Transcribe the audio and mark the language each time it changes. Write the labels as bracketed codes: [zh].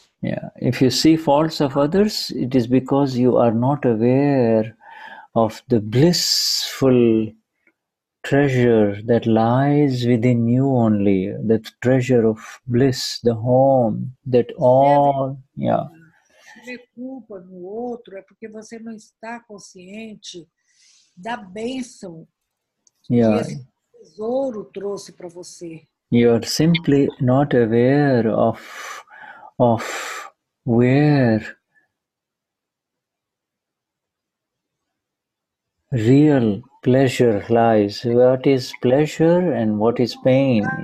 [en] Yeah, if you see faults of others, it is because you are not aware of the blissful treasure that lies within you only, the treasure of bliss, the home, that all, yeah. [pt] Ver culpa no outro é porque você não está consciente da bênção que esse tesouro trouxe para você. [en] You are simply not aware of where real pleasure lies. What is pleasure and what is pain?